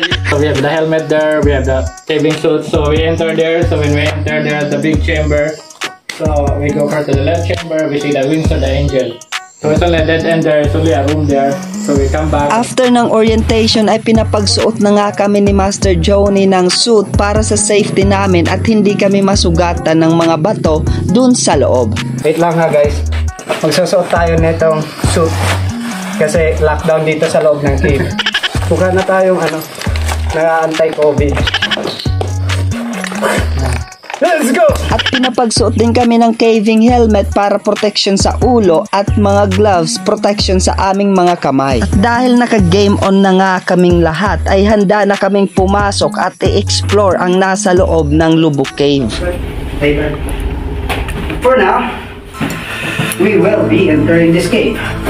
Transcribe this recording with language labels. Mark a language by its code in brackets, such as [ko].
[en] So we have the helmet there, we have the caving suit. So we enter there. So when we enter there, the big chamber. So we go first to the left chamber. We see the wings of the angel. So it's only a dead end there. It's only a room there. So we come back. [tl] After ng orientation ay pinapagsuot na nga kami ni Master Johnny ng suit para sa safety namin at hindi kami masugatan ng mga bato dun sa loob. Wait lang ha guys. Magsusuot tayo nitong suit. Kasi lockdown dito sa loob ng cave. Buka na tayong anti-COVID. [en] Let's go! [tl] At pinapagsuot din kami ng caving helmet para protection sa ulo at mga gloves protection sa aming mga kamay. At dahil naka-game on na nga kaming lahat ay handa na kaming pumasok at i-explore ang nasa loob ng Lubuk Cave. [en] For now, we will be entering this cave.